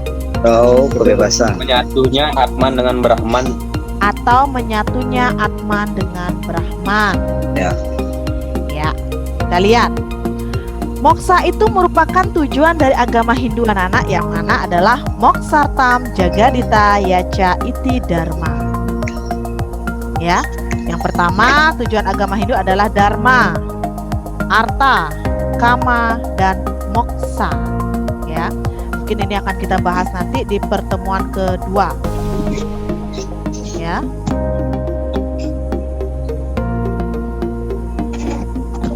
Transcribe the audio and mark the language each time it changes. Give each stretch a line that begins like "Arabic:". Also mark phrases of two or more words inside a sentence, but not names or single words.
Indonesian: Kebebasan. menyatunya Atman dengan Brahman. menyatunya Atman dengan Brahman. Ya. Ya, kita lihat. Moksa itu merupakan tujuan dari agama Hindu anak-anak, yang mana adalah
Sanskrit: moksartam jagadita yacha iti dharma.
Indonesian: Ya, yang pertama tujuan agama Hindu adalah dharma, arta, kama, dan moksa. Ya, mungkin ini akan kita bahas nanti di pertemuan kedua. Ya.